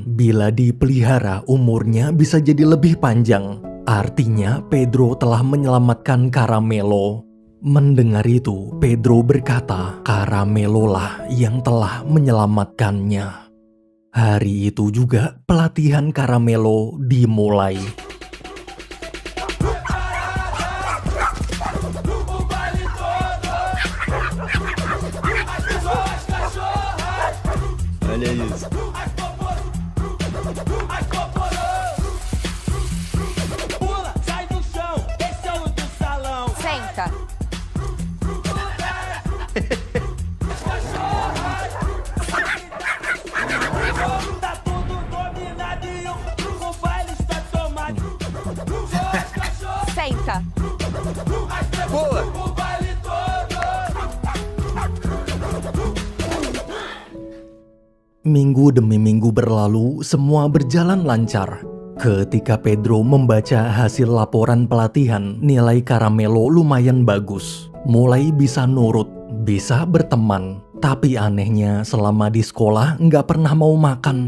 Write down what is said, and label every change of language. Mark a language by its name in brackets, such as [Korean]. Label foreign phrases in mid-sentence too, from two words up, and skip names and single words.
[Indonesian] Bila dipelihara, umurnya bisa jadi lebih panjang. Artinya Pedro telah menyelamatkan Caramelo. Mendengar itu, Pedro berkata, Caramelo lah yang telah menyelamatkannya. Hari itu juga pelatihan Caramelo dimulai. [Portuguese] Olha isso. Pula, sai do chão, esse é o do salão. Senta. Tá tudo dominado e o baile está tomado. Senta. Boa! O baile todo. [Indonesian] Minggu demi minggu berlalu, semua berjalan lancar. Ketika Pedro membaca hasil laporan pelatihan, nilai Caramelo lumayan bagus. Mulai bisa nurut, bisa berteman. Tapi anehnya selama di sekolah nggak pernah mau makan.